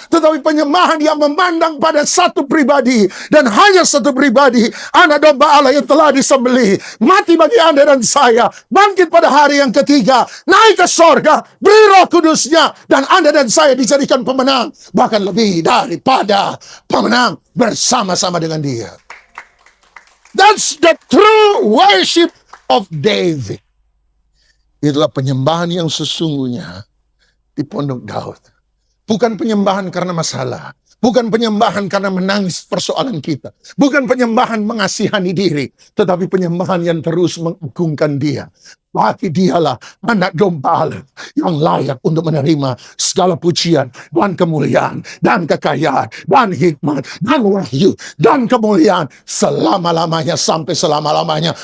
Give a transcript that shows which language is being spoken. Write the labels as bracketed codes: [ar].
[id] Tetapi penyembahan yang memandang pada satu pribadi. Dan hanya satu pribadi. Anak domba Allah yang telah disembelih. Mati bagi Anda dan saya. Bangkit pada hari yang ketiga. Naik ke sorga. Beri Roh Kudusnya. Dan Anda dan saya dijadikan pemenang. Bahkan lebih daripada pemenang. Bersama-sama dengan Dia. [en] That's the true worship of David. [id] Itulah penyembahan yang sesungguhnya di Pondok Daud. Bukan penyembahan karena masalah. Bukan penyembahan karena menangis persoalan kita. Bukan penyembahan mengasihani diri. Tetapi penyembahan yang terus mengagungkan Dia. Bagi Dialah anak domba Allah yang layak untuk menerima segala pujian dan kemuliaan dan kekayaan dan hikmat dan wahyu dan kemuliaan selama-lamanya sampai selama-lamanya.